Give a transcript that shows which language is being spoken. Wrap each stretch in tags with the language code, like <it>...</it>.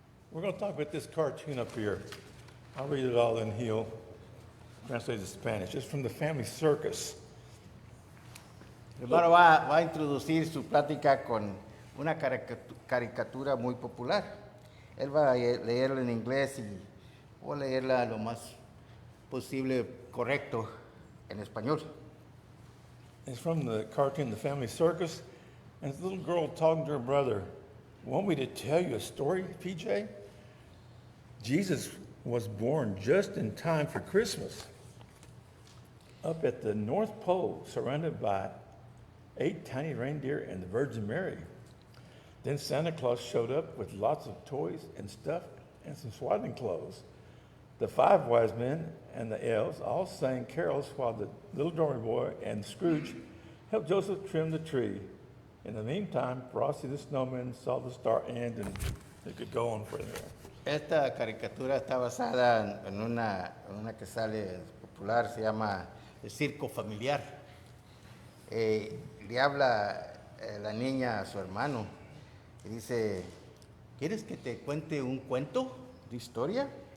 <en>We're going to talk about this cartoon up here. I'll read it all and he'll translate it to Spanish. It's from the Family Circus.</en> <es>El hermano va a introducir su plática con una caricatura muy popular. Él va a leerla en inglés y voy a leerla lo más posible correcto en español.</es> <en>It's from the cartoon The Family Circus, and it's a little girl talking to her brother. Want me to tell you a story, PJ? Jesus was born just in time for Christmas. Up at the North Pole, surrounded by 8 tiny reindeer and the Virgin Mary. Then Santa Claus showed up with lots of toys and stuff and some swaddling clothes. The 5 wise men and the elves all sang carols while the little dormy boy and Scrooge helped Joseph trim the tree. In the meantime, Frosty the Snowman saw the star end, and it could go on from there.</en> <es>Esta caricatura está basada en una que sale popular, se llama El Circo Familiar. Le habla la niña a su hermano y dice, ¿quieres que te cuente un cuento de historia?</es>